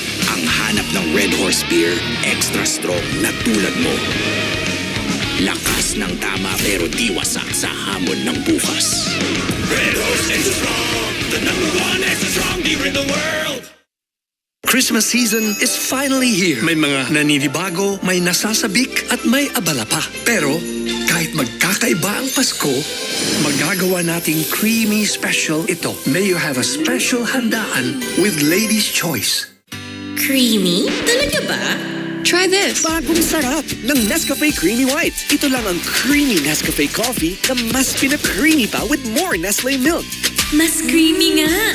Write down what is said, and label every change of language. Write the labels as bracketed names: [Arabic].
[Filipino] Ang hanap ng Red Horse Beer, [English] extra strong [Filipino] na tulad mo. Lakas ng tama pero di wasak sa hamon ng bukas. [English] Red Horse extra strong. The #1 extra strong beer in the world. Christmas season is finally here. [Filipino] May mga naninibago, may nasasabik at may abala pa. Pero kahit magkakaiba ang Pasko, magagawa nating [English] creamy special [Filipino] ito. [English] May you have a special handaan with Ladies' Choice. [Filipino] Creamy? Talaga ba? [English] Try this. [Filipino] Bagong sarap ng Nescafe Creamy White. Ito lang ang creamy Nescafe coffee na mas pinag-creamy pa with more Nestle milk. Mas creamy nga!